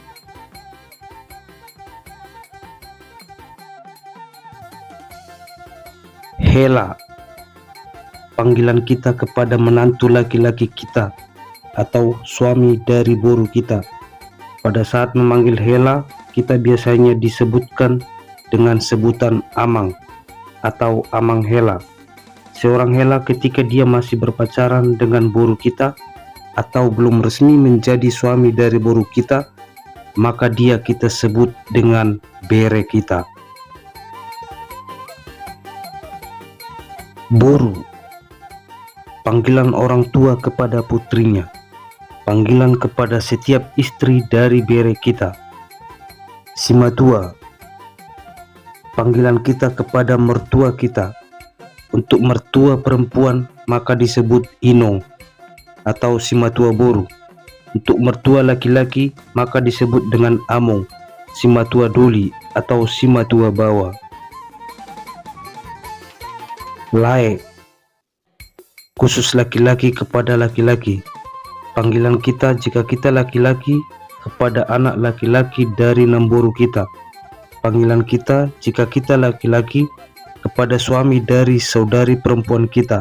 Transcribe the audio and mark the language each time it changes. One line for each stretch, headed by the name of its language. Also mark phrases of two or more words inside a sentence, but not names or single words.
Indonesian: Hela. Panggilan kita kepada menantu laki-laki kita atau suami dari boru kita. Pada saat memanggil hela, kita biasanya disebutkan dengan sebutan amang atau
Batak Toba: amang hela.
Indonesian: Seorang hela ketika dia masih berpacaran dengan boru kita atau belum resmi menjadi suami dari boru kita, maka dia kita sebut dengan bere kita. Boru. Panggilan orang tua kepada putrinya. Panggilan kepada setiap istri dari bere kita. Simatua. Panggilan kita kepada mertua kita. Untuk mertua perempuan maka disebut inong atau
Batak Toba: simatua boru.
Indonesian: Untuk mertua laki-laki maka disebut dengan among,
Batak Toba: simatua doli
Indonesian: atau
Batak Toba: simatua bawa.
Indonesian: Lae. Khusus laki-laki kepada laki-laki. Panggilan kita jika kita laki-laki kepada anak laki-laki dari nemboru kita. Panggilan kita jika kita laki-laki kepada suami dari saudari perempuan kita.